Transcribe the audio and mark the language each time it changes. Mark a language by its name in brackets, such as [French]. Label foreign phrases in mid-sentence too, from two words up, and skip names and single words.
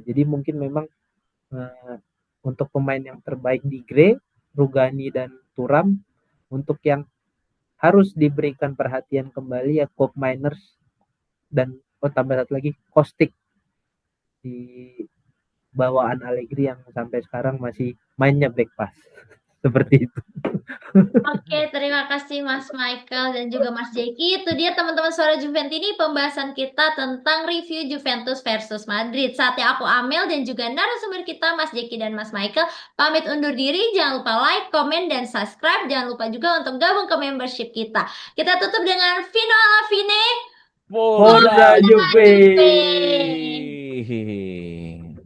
[Indonesian] Jadi mungkin memang untuk pemain yang terbaik di Gray, Rugani dan Thuram, untuk yang harus diberikan perhatian kembali ya Cop Miners dan tambah satu lagi Kostik di bawaan Allegri yang sampai sekarang masih mainnya [English] back pass [Indonesian] seperti itu. Oke, terima kasih Mas Michael dan juga Mas Jeki. Itu dia teman-teman Suara Juventini pembahasan kita tentang review Juventus versus Madrid. Saatnya aku Amel dan juga narasumber kita Mas Jeki dan Mas Michael pamit undur diri. Jangan lupa like, komen, dan subscribe. Jangan lupa juga untuk gabung ke membership kita. Kita tutup dengan [Italian] Vino alla fine. Forza Forza Juve. Juve.